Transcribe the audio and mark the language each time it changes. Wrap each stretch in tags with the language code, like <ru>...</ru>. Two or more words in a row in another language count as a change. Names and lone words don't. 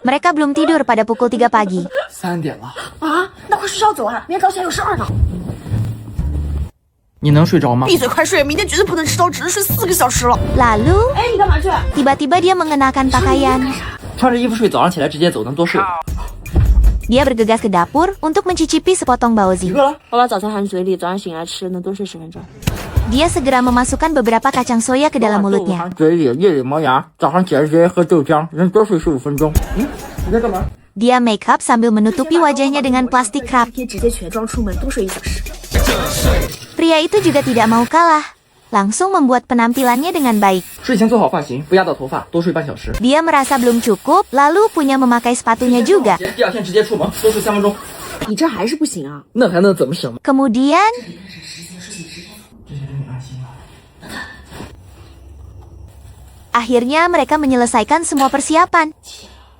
<id>Mereka belum tidur pada pukul 3 pagi.</id> <zh>3 点了，啊，那快睡觉走啊，明天早起还有事儿呢。你能睡着吗？闭嘴，快睡，明天绝对不能迟到，只能睡4个小时了。</zh> <id>Lalu,</id> <zh>哎，你干嘛去？</zh> <id>tiba-tiba dia mengenakan pakaian.</id> <zh>穿着衣服睡，早上起来直接走，能多睡。</zh> <id>Dia bergegas ke dapur untuk mencicipi sepotong</id> <zh>几</zh> <id>baozi.</id> <zh>个了？我把早餐含嘴里，早上醒来吃，能多睡10分钟。</zh> <id>Dia segera memasukkan beberapa kacang soya ke dalam mulutnya.</id> <zh>含嘴里，夜里磨牙，早上起来直接喝豆浆，能多睡15分钟。你在干嘛？</zh> <id>Dia</id> <en>make up</en> <id>sambil menutupi wajahnya dengan plastik wrap.</id> <zh>可以直接全妆出门，多睡1小时。</zh> <id>Pria itu juga tidak mau kalah. Langsung membuat penampilannya dengan baik.</id> <zh>睡前做好发型，不压到头发，多睡半小时。</zh> <id>Dia merasa belum cukup, lalu punya memakai sepatunya juga.</id> <zh>第二天直接出门，多睡3分钟。你这还是不行啊！那还能怎么省？</zh> <id>Kemudian, akhirnya mereka menyelesaikan semua persiapan.</id>